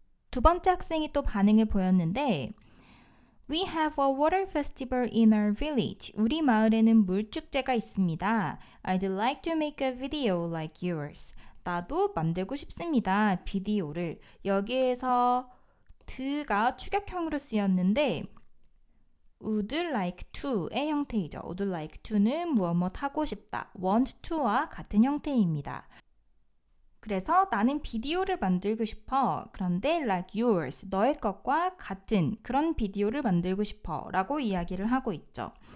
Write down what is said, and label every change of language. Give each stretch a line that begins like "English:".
Korean: 두 번째 학생이 또 반응을 보였는데
English: We have a water festival in our village.
Korean: 우리 마을에는 물축제가 있습니다.
English: I'd like to make a video like yours.
Korean: 나도 만들고 싶습니다. 비디오를. 여기에서 드가 추격형으로 쓰였는데 would like to의 형태이죠. would like to는 무엇 하고 싶다. want to와 같은 형태입니다. 그래서 나는 비디오를 만들고 싶어. 그런데
English: like yours,
Korean: 너의 것과 같은 그런 비디오를 만들고 싶어 라고 이야기를 하고 있죠.